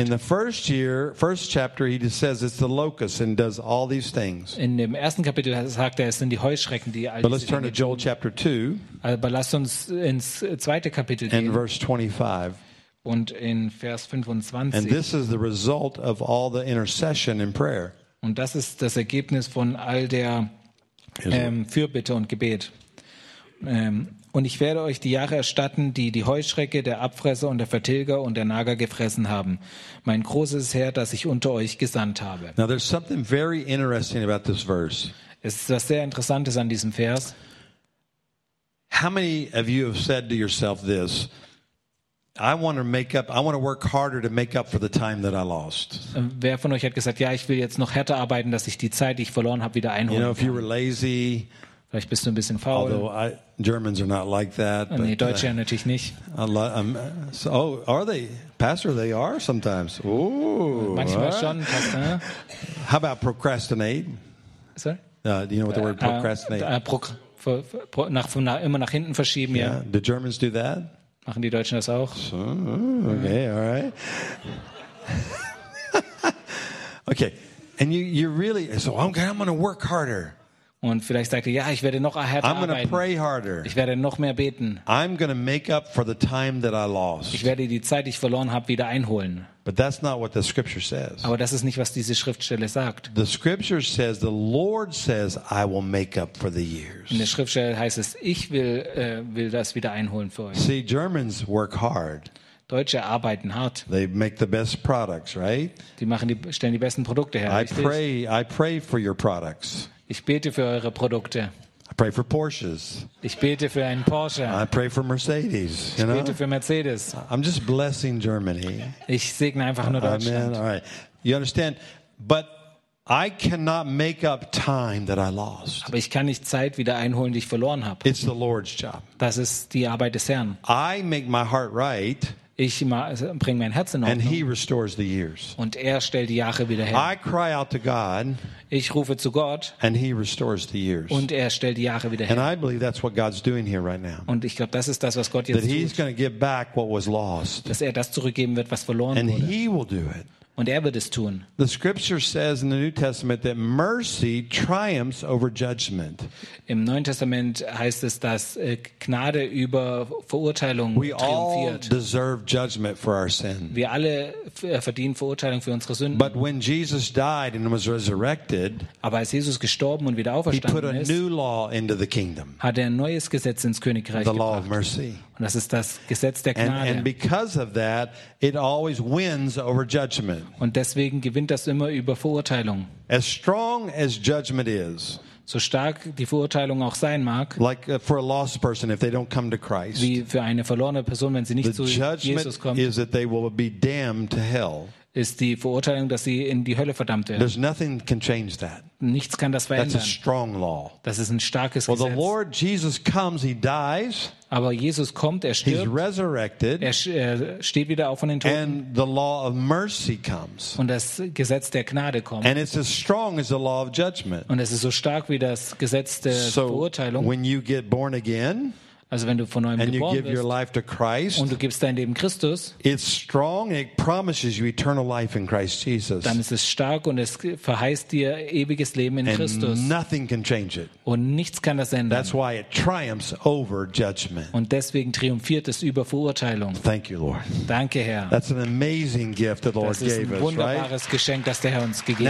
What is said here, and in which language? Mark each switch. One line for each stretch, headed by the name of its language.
English: In the first year, first chapter, he just says it's the locusts and does all these things.
German: In dem ersten Kapitel sagt er, es sind die Heuschrecken, die all
English: but
German: diese
English: let's turn
German: Dinge
English: to Joel
German: tun.
English: Chapter 2.
German: Aber lasst uns ins zweite Kapitel gehen.
English: In verse 25.
German: Und in Vers 25.
English: And this is the result of all the intercession in prayer.
German: Und das ist das Ergebnis von all der Fürbitte und Gebet. Und ich werde euch die Jahre erstatten, die die Heuschrecke, der Abfresser und der Vertilger und der Nager gefressen haben. Mein großes Herr, das ich unter euch gesandt habe.
English: Now there's something very interesting about this verse.
German: Es ist was sehr Interessantes an diesem Vers.
English: How many of you have said to yourself this? I want to work harder to make up for the time that I lost.
German: Wer von euch hat gesagt, ja, ich will jetzt noch härter arbeiten, dass ich die Zeit, die ich verloren habe, wieder einholen kann?
English: You know, if you were lazy,
German: vielleicht bist du ein bisschen faul.
English: Although Germans are not like that.
German: Nee, Deutsche ja natürlich nicht.
English: Are they? Pastor, they are sometimes. Ooh.
German: Manchmal right. schon.
English: How about procrastinate? Sorry? Do you know what the word procrastinate?
German: Immer nach hinten verschieben.
English: Yeah, the Germans do that.
German: Machen die Deutschen das auch?
English: So, okay, all right. Okay, and you really so I'm going to work harder.
German: Und vielleicht sagt er, ja, ich werde noch härter arbeiten.
English: I'm going to pray harder.
German: Ich werde noch mehr beten.
English: I'm going to make up for the time that I lost.
German: Ich werde die Zeit, die ich verloren habe, wieder einholen.
English: But that's not what the scripture says.
German: Aber das ist nicht, was diese Schriftstelle sagt.
English: The scripture says, the Lord says, I will make up for the years.
German: In der Schriftstelle heißt es, ich will das wieder einholen für euch.
English: See, Germans work hard.
German: Deutsche arbeiten hart.
English: They make the best products, right?
German: Die machen die, stellen die besten Produkte her.
English: I pray for your products.
German: Ich bete für eure Produkte.
English: I pray for Porsches.
German: Ich bete für einen Porsche.
English: I pray for Mercedes.
German: Ich bete für Mercedes.
English: I'm just blessing Germany.
German: Ich segne einfach nur Deutschland.
English: Amen. All right. You understand? But I cannot make up time that I lost.
German: Aber ich kann nicht Zeit wieder einholen, die ich verloren habe.
English: It's the Lord's job.
German: Das ist die Arbeit des Herrn.
English: I make my heart right.
German: Ich bringe mein Herz in Ordnung.
English: And he restores the years.
German: Und er stellt die Jahre wieder her.
English: I cry out to God.
German: Ich rufe zu Gott.
English: And he restores the years.
German: Und er stellt die Jahre wieder her.
English: And I believe that's what God's doing here right now.
German: Und ich glaube, das ist das, was Gott jetzt tut.
English: That he's going to give back what was lost.
German: Dass er das zurückgeben wird, was verloren
English: and
German: wurde.
English: And he will do it.
German: Und er wird es tun.
English: The scripture says in the New Testament that mercy triumphs over judgment.
German: Im Neuen Testament heißt es, dass Gnade über Verurteilung triumphiert.
English: We all deserve judgment for our sin.
German: Wir alle verdienen Verurteilung für unsere Sünden.
English: But when Jesus died and was resurrected,
German: aber als Jesus gestorben und wieder auferstanden ist,
English: he put a new law into the kingdom.
German: Hat er ein neues Gesetz ins Königreich gebracht.
English: The law of mercy.
German: Und das ist das Gesetz der Gnade.
English: And because of that, it always wins over judgment.
German: Und deswegen gewinnt das immer über Verurteilung.
English: As strong as judgment is,
German: so stark die Verurteilung auch sein mag,
English: like for a lost person if they don't come to Christ,
German: wie für eine verlorene Person, wenn sie nicht zu Jesus kommt,
English: is that they will be damned to hell.
German: Ist die Verurteilung, dass sie in die Hölle verdammt werden.
English: There's nothing can change that.
German: Nichts kann das verändern.
English: That's a strong law.
German: Das ist ein starkes Gesetz.
English: Well, the Lord Jesus comes, he dies.
German: Aber Jesus kommt, er stirbt.
English: He's resurrected.
German: Er steht wieder auf von den Toten.
English: And the law of mercy comes.
German: Und das Gesetz der Gnade kommt.
English: And it's as strong as the law of judgment.
German: Und es ist so stark wie das Gesetz der Verurteilung.
English: So when you get born again,
German: also wenn du von neuem
English: and
German: geboren
English: you give
German: bist,
English: your life to Christ,
German: und du gibst dein Leben Christus,
English: it's strong and it promises you eternal life in Christ Jesus.
German: Dann ist es stark und es verheißt dir ewiges Leben in
English: and
German: Christus.
English: Nothing can change it.
German: Und nichts kann das ändern.
English: That's why it triumphs over judgment.
German: Und deswegen triumphiert es über Verurteilung.
English: Thank you, Lord.
German: Danke, Herr.
English: That's an amazing gift the Lord gave us, right?
German: Das ist ein wunderbares Geschenk, das der Herr uns gegeben